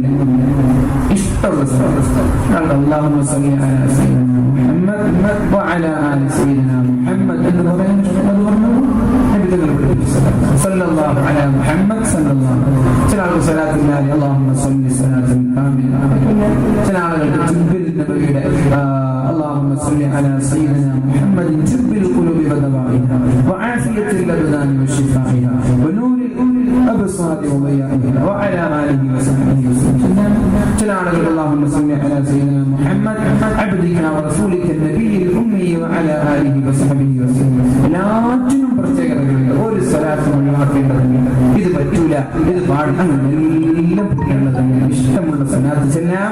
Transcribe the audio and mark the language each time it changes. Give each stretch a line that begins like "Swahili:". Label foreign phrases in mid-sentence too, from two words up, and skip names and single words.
Arabic: ഇഷ്ടമുള്ള اللهم صل على سيدنا محمد وعلى آل سيدنا محمد
Malayalam: എന്ന് പറയാൻ
Arabic: صلى الله على محمد صلى الله
Malayalam: ചില ആളുകൾ സ്വലാത്തില്ലാതെ
Arabic: اللهم صل صلاة كاملة.
Malayalam: ചില ആളുകൾക്ക് ജിബ്രിൽ നബിയുടെ
Arabic: اللهم صل على سيدنا محمد طب القلوب ودوائها وعافية الأبدان وشفائها ونور الأبصار وضيائها وعلى آله وصحبه وسلم.
Malayalam: ചില ചില ആളുകൾ
Arabic: اللهم صل على سيدنا محمد عبدك ورسولك النبي الأمي وعلى آله وصحبه وسلم.
Malayalam: എല്ലാറ്റിനും പ്രത്യേകതകളുണ്ട്. ഒരു സ്വലാത്തും ഒഴിവാക്കേണ്ടതുണ്ട്. ഇത് പറ്റൂല, ഇത് പാടില്ല, എല്ലാം പറ്റേണ്ടതുണ്ട്. ഇഷ്ടമുള്ള സ്വലാത്ത് ചെല്ലാം.